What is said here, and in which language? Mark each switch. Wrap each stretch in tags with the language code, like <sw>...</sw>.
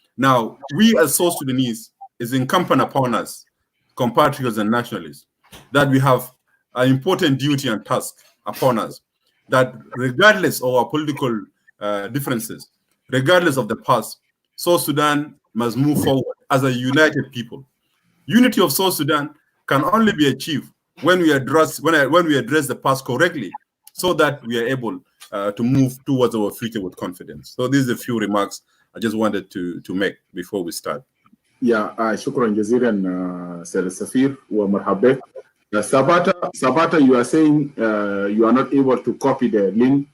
<en>Now, we as South Sudanese is incumbent upon us, compatriots and nationalists, that we have an important duty and task upon us, that regardless of our political differences, regardless of the past, South Sudan must move forward as a united people. Unity of South Sudan can only be achieved when we address the past correctly, so that we are able to move towards our future with confidence. So these are a few remarks I just wanted to make before we start.</en> <ar>شكرا جزيلا سيد السفير ومرحبا.</ar> <en>Sabata, you are saying you are not able to copy the link.</en>